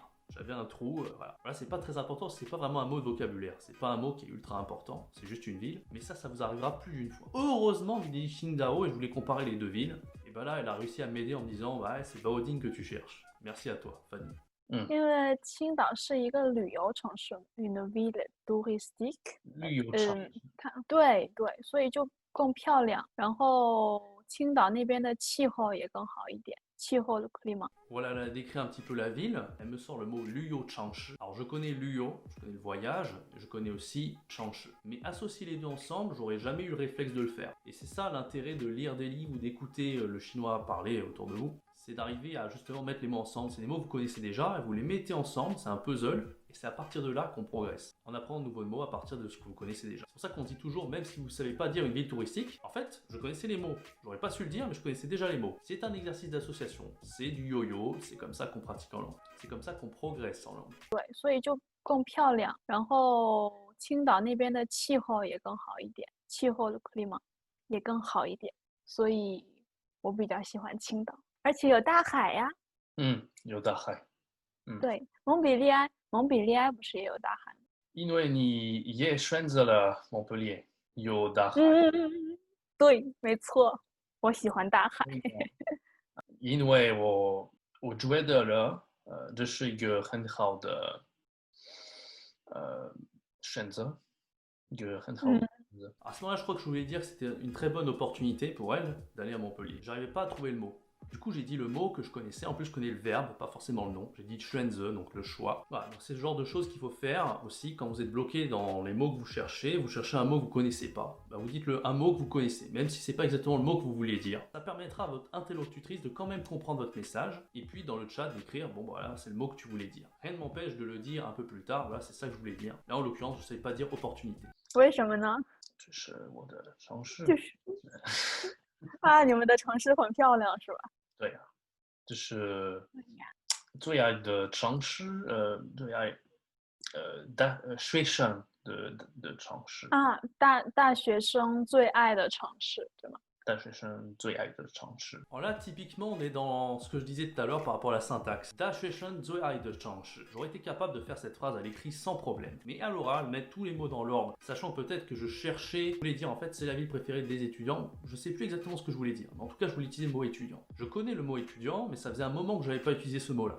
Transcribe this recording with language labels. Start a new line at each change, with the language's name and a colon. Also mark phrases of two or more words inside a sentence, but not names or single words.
French: J'avais un trou, voilà. Voilà, c'est pas très important, c'est pas vraiment un mot de vocabulaire, c'est pas un mot qui est ultra important, c'est juste une ville, mais ça vous arrivera plus d'une fois. Heureusement, il dit Qingdao et je voulais comparer les deux villes, et ben là, elle a réussi à m'aider en me disant, ouais, c'est Baoding que tu cherches. Merci à toi, Fanny.
Chinese: 因为青岛是一个旅游城市 ，
French: une ville touristique。
Chinese: 旅游城对，所以就更漂亮。然后青岛那边的气候也更好一点，气候的 climat。
French: Voilà, elle a décrit un petit peu la ville. Elle me sort le mot
Chinese: 旅游城市.
French: Alors je connais Luyo, je connais le voyage, je connais aussi Changshi. Mais associer les deux ensemble, j'aurais jamais eu le réflexe de le faire. Et c'est ça l'intérêt de lire des livres ou d'écouter le chinois parler autour de vous. C'est d'arriver à justement mettre les mots ensemble. C'est des mots que vous connaissez déjà et vous les mettez ensemble, c'est un puzzle. Et c'est à partir de là qu'on progresse. On apprend de nouveaux mots à partir de ce que vous connaissez déjà. C'est pour ça qu'on dit toujours, même si vous ne savez pas dire une ville touristique, en fait, je connaissais les mots. J'aurais pas su le dire, mais je connaissais déjà les mots. C'est un exercice d'association. C'est du yo-yo, c'est comme ça qu'on pratique en langue. C'est comme ça qu'on progresse en langue.
Chinese: 对，所以就更漂亮。然后青岛那边的气候也更好一点，气候的 climat 也更好一点，所以我比较喜欢青岛，而且有大海呀。有大海。对，蒙彼利埃不是也有大海吗？因为你也选择了蒙彼利埃，有大海。对，没错，我喜欢大海。因为我觉得了，这是一个很好的选择，一个很好的选择。
French: À ce moment-là, je crois que je voulais dire que c'était une très bonne opportunité pour elle d'aller à Montpellier. J'arrivais pas à trouver le mot. Du coup, j'ai dit le mot que je connaissais. En plus, je connais le verbe, pas forcément le nom. J'ai dit Schwenze, donc le choix. Voilà, donc c'est le genre de choses qu'il faut faire aussi quand vous êtes bloqué dans les mots que vous cherchez. Vous cherchez un mot que vous connaissez pas. Bah, vous dites un mot que vous connaissez, même si c'est pas exactement le mot que vous voulez dire. Ça permettra à votre interlocutrice de quand même comprendre votre message. Et puis dans le chat d'écrire, bon voilà, c'est le mot que tu voulais dire. Rien ne m'empêche de le dire un peu plus tard. Voilà, c'est ça que je voulais dire. Là, en l'occurrence, je ne savais pas dire opportunité.
Chinese: 为什么呢？这是我的城市。啊，你们的城市很漂亮，是吧？对呀，这是最爱的城市，最爱学生的城市啊，大学生最爱的城市，对吗？大学生最爱的城市。
French: Alors là, typiquement, on est dans ce que je disais tout à l'heure par rapport à la syntaxe.
Chinese: 大学生最爱的城市.
French: J'aurais été capable de faire cette phrase à l'écrit sans problème. Mais à l'oral, mettre tous les mots dans l'ordre, sachant peut-être que je cherchais, je voulais dire en fait c'est la ville préférée des étudiants. Je sais plus exactement ce que je voulais dire. Mais en tout cas, je voulais utiliser le mot étudiant. Je connais le mot étudiant, mais ça faisait un moment que j'avais pas utilisé ce mot-là.